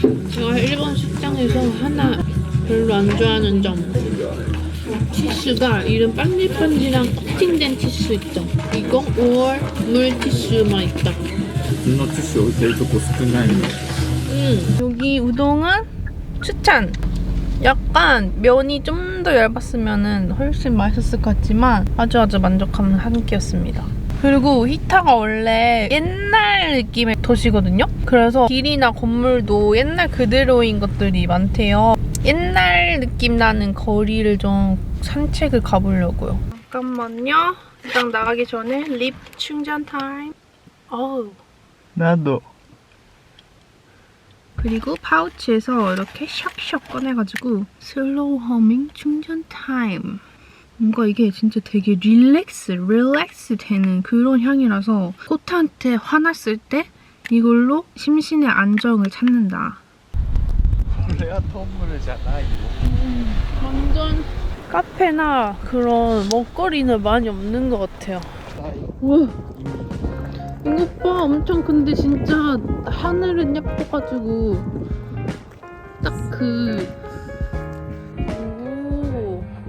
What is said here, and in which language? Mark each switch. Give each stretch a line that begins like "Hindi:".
Korean: 제가 일본 식당에서 하나 별로 안 좋아하는 점. 티슈가 이런 반질반질한 코팅된 티슈 있죠. 이거 5월 물 티슈만 있다.
Japanese: 普通のティッシュ置いてるとこ少ないの.
Korean: 여기 우동은 추천! 약간 면이 좀 더 얇았으면 훨씬 맛있었을 것 같지만 아주 만족하는 한 끼였습니다. 그리고 히타가 원래 옛날 느낌의 도시거든요? 그래서 길이나 건물도 옛날 그대로인 것들이 많대요. 옛날 느낌 나는 거리를 좀 산책을 가보려고요. 잠깐만요. 일단 나가기 전에 립 충전 타임. 어우. 나도. 그리고 파우치에서 이렇게 샥샥 꺼내가지고 슬로우 허밍 충전 타임. 뭔가 이게 진짜 되게 릴렉스 되는 그런 향이라서 코트한테 화났을 때 이걸로 심신의 안정을 찾는다.
Japanese: これはトンムルじゃないよ.
Korean: 완전 카페나 그런 먹거리는 많이 없는 것 같아요. 우와. 이것 봐. 엄청 근데 진짜 하늘은 예뻐가지고 딱 오.